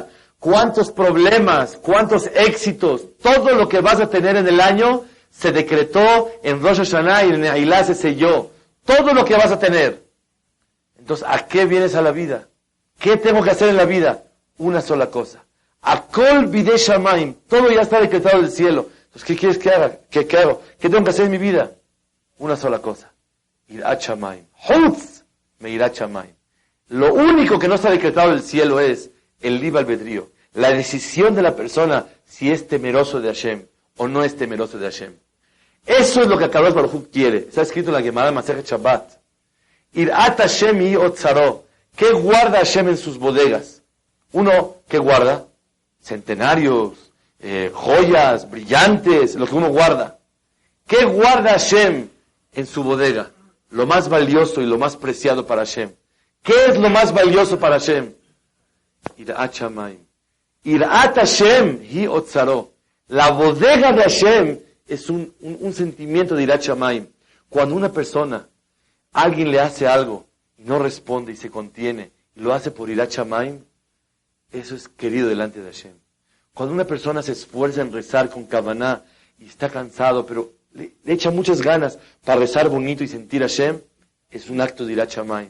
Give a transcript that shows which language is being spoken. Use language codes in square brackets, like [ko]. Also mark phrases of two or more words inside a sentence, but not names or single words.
[es] ¿Cuántos problemas? ¿Cuántos éxitos? Todo lo que vas a tener en el año se decretó en Rosh Hashanah y en Neilá se selló. Todo lo que vas a tener. Entonces, ¿a qué vienes a la vida? ¿Qué tengo que hacer en la vida? Una sola cosa. [he] הכל בידי שמים. [es] Todo ya está decretado del cielo. Entonces, ¿qué quieres que haga? ¿Qué hago? ¿Qué tengo que hacer en mi vida? Una sola cosa. [he] יראת שמים. חוץ מיראת שמים. [es] Lo único que no está decretado del cielo es el libre albedrío. La decisión de la persona si es temeroso de Hashem o no es temeroso de Hashem. Eso es lo que [he] הקדוש ברוך הוא [es] quiere. Está escrito en la Gemara Masejet Shabbat. [he] יראת השם היא אוצרו. [es] ¿Qué guarda Hashem en sus bodegas? Uno, ¿qué guarda? Centenarios, joyas, brillantes, lo que uno guarda. ¿Qué guarda Hashem en su bodega? Lo más valioso y lo más preciado para Hashem. ¿Qué es lo más valioso para Hashem? [he] יראת שמים. יראת השם היא אוצרו. [es] La bodega de Hashem es un sentimiento de [he] יראת שמים. [es] Cuando una persona, alguien le hace algo y no responde y se contiene y lo hace por [he] יראת שמים, [es] eso es querido delante de Hashem. Cuando una persona se esfuerza en rezar con Kavaná y está cansado, pero le echa muchas ganas para rezar bonito y sentir a Hashem, es un acto de [he] יראת שמים.